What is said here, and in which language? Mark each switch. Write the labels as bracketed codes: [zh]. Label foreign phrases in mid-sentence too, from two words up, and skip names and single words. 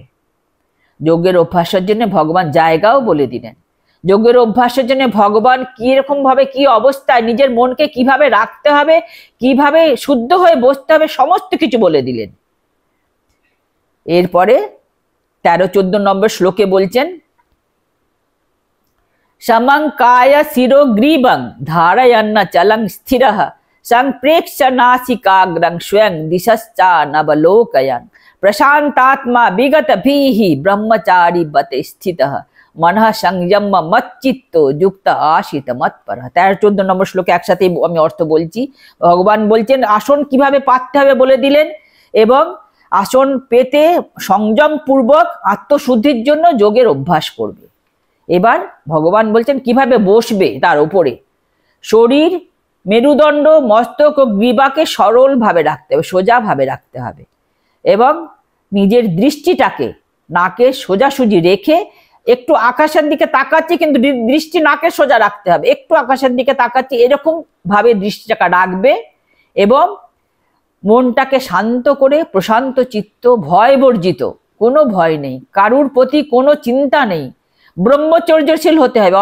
[bn] যোগের অভ্যাসের জন্য ভগবান জায়গাও বলে দিলেন। যোগের অভ্যাসের জন্য ভগবান কিরকম ভাবে, কি অবস্থায় নিজের মনকে কিভাবে রাখতে হবে, কিভাবে শুদ্ধ হয়ে বসতে হবে, সমস্ত কিছু বলে দিলেন। এরপরে 13-14 নম্বর শ্লোকে বলছেন [sa] समं काय शिरो ग्रीवं धारयन्न चलं स्थिरः संप्रेक्ष्य नासिकाग्रं स्वयं दिशश्चानवलोकयन् प्रशान्तात्मा विगतभिः ब्रह्मचारी बते स्थितः मनः संयम मच्चित्तो युक्त आशित मत्परः। [bn] 13-14 নম্বর শ্লোকে একসাথে আমি অর্থ বলছি। ভগবান বলছেন আসন কিভাবে পাততে হবে বলে দিলেন, এবং আসন পেতে সংযম পূর্বক আত্মশুদ্ধির জন্য যোগের অভ্যাস করবে। এবার ভগবান বলছেন কিভাবে বসবে তার উপরে। শরীর, মেরুদণ্ড, মস্তক ও গ্রীবাকে সরল ভাবে রাখতে হবে, সোজা ভাবে রাখতে হবে, এবং নিজের দৃষ্টিটাকে নাকে সোজাসুজি রেখে একটু আকাশের দিকে তাকাচ্ছি, কিন্তু দৃষ্টি নাকে সোজা রাখতে হবে, একটু আকাশের দিকে তাকাচ্ছি, এরকম ভাবে দৃষ্টিটাকে রাখবে এবং মনটাকে শান্ত করে প্রশান্ত চিত্ত, ভয় বর্জিত, কোনো ভয় নেই, কারুর প্রতি কোনো চিন্তা নেই, ব্রহ্মচর্যশীল হতে হবে।